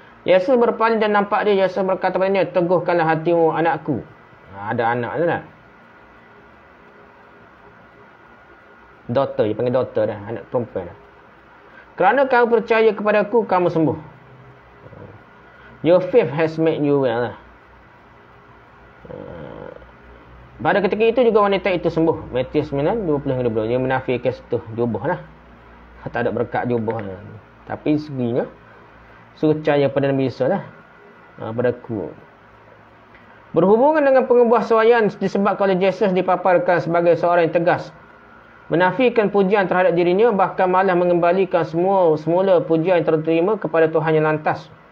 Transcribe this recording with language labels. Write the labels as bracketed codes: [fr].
[ms] Yesus berpaling dan nampak dia. Yesus berkata padanya, "Teguhkanlah hatimu, anakku." Ada anak tu tak? Daughter, dia panggil daughter dah. Anak perempuan dah. "Kerana kau percaya kepadaku, kamu sembuh. [en] Your faith has made you well." [ms] Pada ketika itu juga wanita itu sembuh. Matius 9, 20-22. Dia menafikan sentuh jubah lah. Tak ada berkat jubah lah. Tapi seginya suruh percaya pada Nabi Isa lah. Padaku. Berhubungan dengan pengubah suayan disebabkan oleh Yesus dipaparkan sebagai seorang yang tegas, menafikan pujian terhadap dirinya, bahkan malah mengembalikan semula pujian yang terterima kepada Tuhan yang lantas.